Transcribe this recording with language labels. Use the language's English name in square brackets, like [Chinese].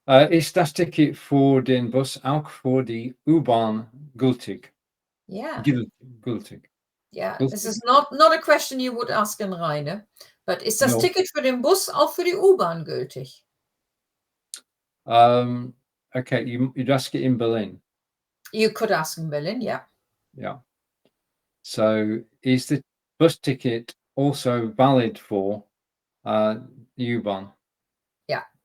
[German] Ist das Ticket für den Bus auch für die U-Bahn gültig? [English] Yeah. [German] Gültig. [English] Yeah, [German] Gültig? [English] this is not a question you would ask in Rheine, but [German] ist das [English] No. [German] Ticket für den Bus auch für die U-Bahn gültig? [English] Okay, you'd ask it in Berlin. You could ask in Berlin, yeah. Yeah. So, is the bus ticket also valid for the U-Bahn? Yeah.